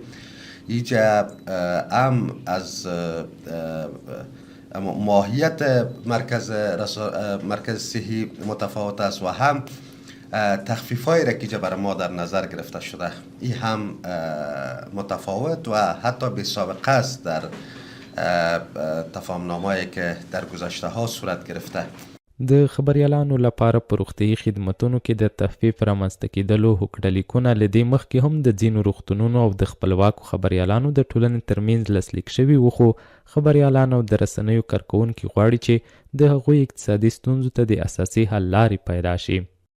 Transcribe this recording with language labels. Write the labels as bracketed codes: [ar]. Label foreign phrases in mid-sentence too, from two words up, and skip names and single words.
[fa] اینجا هم از ماهیت مرکز صحی متفاوت است و هم تخفیف‌هایی را که برای ما در نظر گرفته شده این هم متفاوت و حتی بی سابقه است در تفاهم‌نامه‌ای که در گذشته ها صورت گرفته. [ps] د خبریالانو لپاره په روغتیایي خدمتونو کې د تخفیف رامنځته کېدلو هوکړلیکونه له دې مخکې هم د ځینو روغتونونو او د خپلواکو خبریالانو د ټولنې ترمنځ لاسلیک شوي وو، خو خبریالان او د رسنیو کارکوونکي غواړي چې د هغوی اقتصادي ستونزو ته د اساسي حل لارې پیدا شي.